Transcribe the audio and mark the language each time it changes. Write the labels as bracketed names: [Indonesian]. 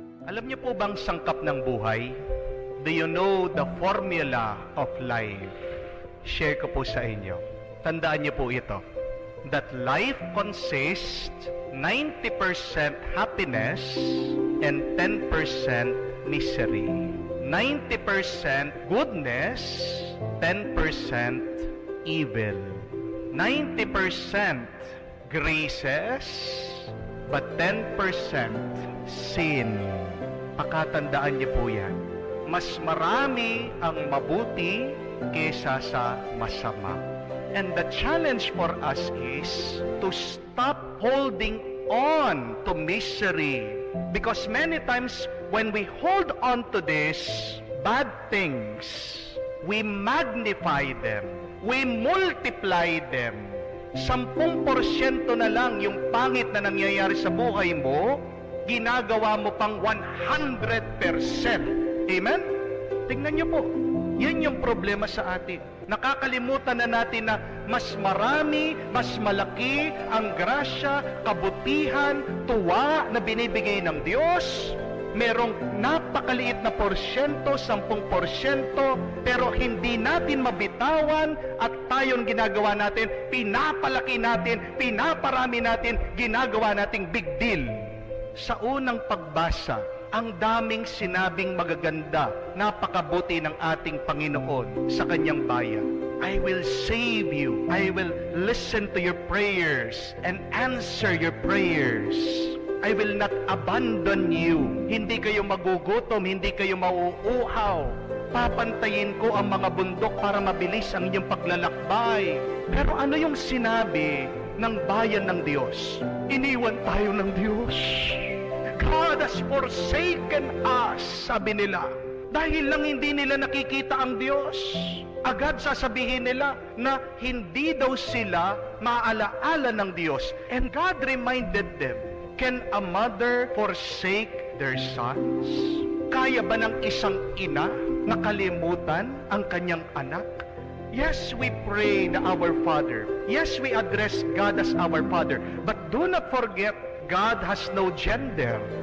[Filipino] Alam niyo po bang sangkap ng buhay? [English] Do you know the formula of life? [Filipino] Share ko po sa inyo. Tandaan niyo po ito. [English] That life consists 90% happiness and 10% misery. 90% goodness, 10% evil. 90% graces, but 10% sin. [Filipino] Pakatandaan niyo po yan. Mas marami ang mabuti kesa sa masama. [English] And the challenge for us is to stop holding on to misery. Because many times when we hold on to this bad things, we magnify them, we multiply them. [Filipino] 10% na lang yung pangit na nangyayari sa buhay mo, ginagawa mo pang 100%. Amen? Tingnan niyo po. Yan yung problema sa atin. Nakakalimutan na natin na mas marami, mas malaki ang grasya, kabutihan, tuwa na binibigay ng Diyos. Merong napakaliit na porsyento, 10%, pero hindi natin mabitawan at tayong ginagawa natin, pinapalaki natin, pinaparami natin, ginagawa nating big deal. Sa unang pagbasa, ang daming sinabing magaganda, napakabuti ng ating Panginoon sa kanyang bayan. [English] I will save you. I will listen to your prayers and answer your prayers. I will not abandon you. [Filipino] Hindi kayo magugutom, hindi kayo mauuhaw. Papantayin ko ang mga bundok para mabilis ang inyong paglalakbay. Pero ano yung sinabi ng bayan ng Diyos? Iniwan tayo ng Diyos. [English] God has forsaken us, [Filipino] sabi nila. Dahil lang hindi nila nakikita ang Diyos. Agad sasabihin nila na hindi daw sila maaalaala ng Diyos. [English] And God reminded them, can a mother forsake their sons? [Filipino] Kaya ba ng isang ina nakalimutan ang kanyang anak? [English] Yes, we pray the Our Father. Yes, we address God as our Father. But do not forget, God has no gender.